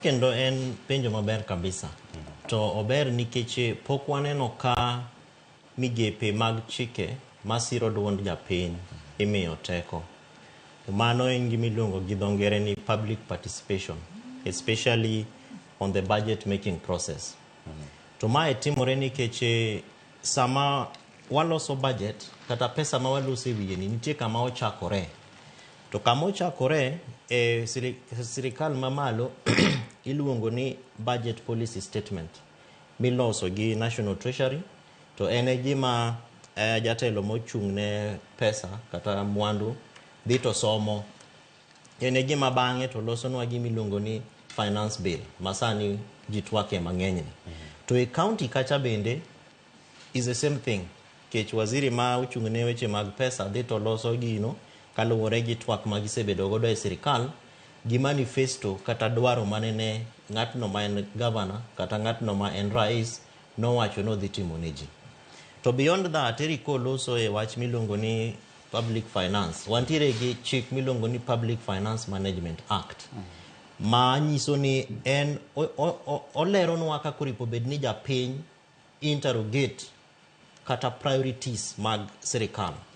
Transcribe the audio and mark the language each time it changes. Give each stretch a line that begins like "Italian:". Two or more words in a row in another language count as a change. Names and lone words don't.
Luo (Kenya and Tanzania): Kendo en penjo maber kabisa. To ober nikech pok waneno ka migepe mag chike masiro duond japiny imiyo teko. Mano en gima iluongo gi dho ngere ni
English: public participation, especially on the budget making process.
Luo (Kenya and Tanzania): To mae timore nikech sama waloso budget kata pesa ma waloso e wiye ni nitie kama ochakore. To kama ochakore e sirikal mamalo iluongo ni
English: budget policy statement
Luo (Kenya and Tanzania): miloso gi National Treasury, to en e gima jatelo mochung' ne pesa kata mwandu dhi to somo. En e gima bang'e to losonwa gima iluongo ni finance bill masani ji twake mang'eny ni. To e county kacha bende
English: is the same thing.
Luo (Kenya and Tanzania): Kech waziri ma ochung' ne weche mag pesa dhi to loso gino kaluwore gi twak ma gisebedo godo e sirikal gi manifesto kata dwaro manene ng'atno ma en governor kata ng'atno ma en rais nowacho no dhi timo ne ji.
English: To beyond that,
Luo (Kenya and Tanzania): Eriko loso e wach miluongo ni
English: public finance.
Luo (Kenya and Tanzania): Wantiere gi chik miluongo ni Public Finance Management Act. Ma nyiso ni en oleronwa kaka oripo bed ni japiny interrogate kata priorities mag sirikal.